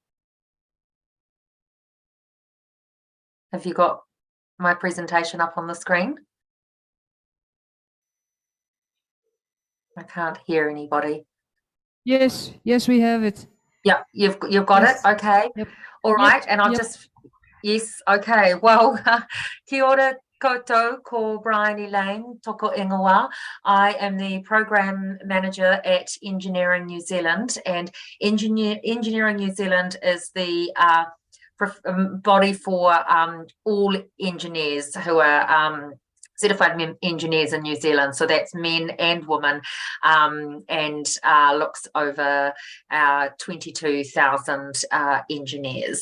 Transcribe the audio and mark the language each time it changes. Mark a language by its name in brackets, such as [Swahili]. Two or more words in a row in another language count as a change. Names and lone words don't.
[English] Have you got my presentation up on the screen? I can't hear anybody. Yes, we have it. Yeah, you've got Yes. it. Okay. Yep. All right. Yep, And I'll yep. just, yes. Okay. Well, [Māori] kia ora koutou, ko [English] Brian Elaine, [Māori] toko ingoa. [English] I am the program manager at Engineering New Zealand, and Engineering New Zealand is the body for all engineers who are certified engineers in New Zealand. So that's men and women, and looks over 22,000 engineers.